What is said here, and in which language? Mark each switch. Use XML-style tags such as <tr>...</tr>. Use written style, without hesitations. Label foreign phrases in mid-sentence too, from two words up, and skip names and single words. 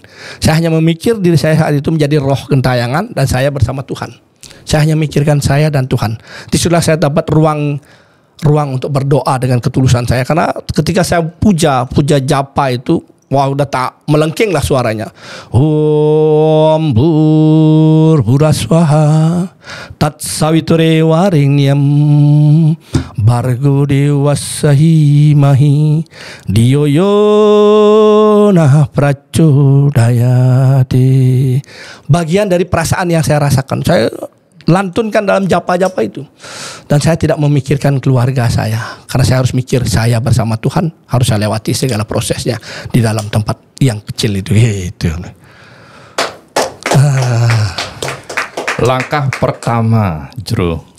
<id>Saya hanya memikir diri saya saat itu menjadi roh gentayangan dan saya bersama Tuhan. Saya hanya mikirkan saya dan Tuhan. Disitulah saya dapat ruang untuk berdoa dengan ketulusan saya. Karena ketika saya puja japa itu, wah udah tak melengking lah suaranya.</id> <sa>ॐ भूर्भुवः स्वः तत् सवितुर्वरेण्यं भर्गो देवस्य धीमहि धियो यो नः प्रचोदयात्.</sa> <id>Bagian dari perasaan yang saya rasakan, saya lantunkan dalam japa-japa itu. Dan saya tidak memikirkan keluarga saya, karena saya harus mikir saya bersama Tuhan, harus saya lewati segala prosesnya di dalam tempat yang kecil itu. Langkah pertama, Jero,</id>